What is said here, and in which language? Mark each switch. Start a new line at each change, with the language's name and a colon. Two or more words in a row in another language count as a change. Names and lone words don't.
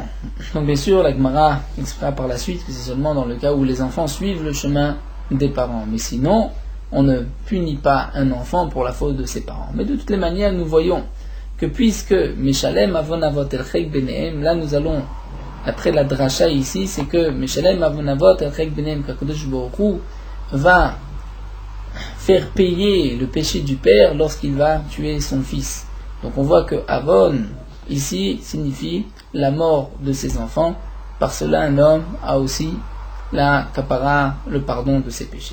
French: Donc bien sûr, la Gemara expliquera par la suite que c'est seulement dans le cas où les enfants suivent le chemin des parents, mais sinon on ne punit pas un enfant pour la faute de ses parents. Mais de toutes les manières, nous voyons que puisque
Hebrew: משלם עון אבות אל חיק בניהם,
French: là nous allons, après la dracha ici, c'est que
Hebrew: משלם עון אבות אל חיק בניהם,
French: qu'Akadosh Baruch Hu va faire payer le péché du père lorsqu'il va tuer son fils. Donc on voit que Avon ici signifie la mort de ses enfants. Par cela, un homme a aussi la kapara, le pardon de ses péchés.